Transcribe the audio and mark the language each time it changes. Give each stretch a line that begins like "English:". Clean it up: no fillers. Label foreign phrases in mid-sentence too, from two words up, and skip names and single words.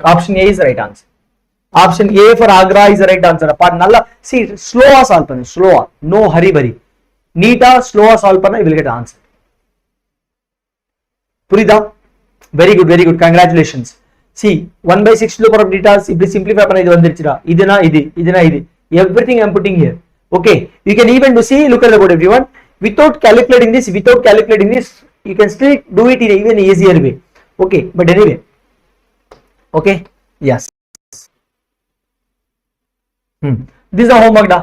English: Option A is the right answer. Option A for Agra is the right answer. Apart nalla, see, slow solve pannu. Slow, no hurry bari. Neata, slow solve panna, you will get answer. Purida, very good. Congratulations. See, 1 by 6 to the power of theta. If you simplify panna,
Tamil: இது வந்திருச்சிரா. இதுனா.
English: Everything I am putting here. Okay. You can even do, see, look at the board, everyone. Without calculating this, you can still do it in even easier way. Okay. But anyway. Okay. Yes. This is a homework da.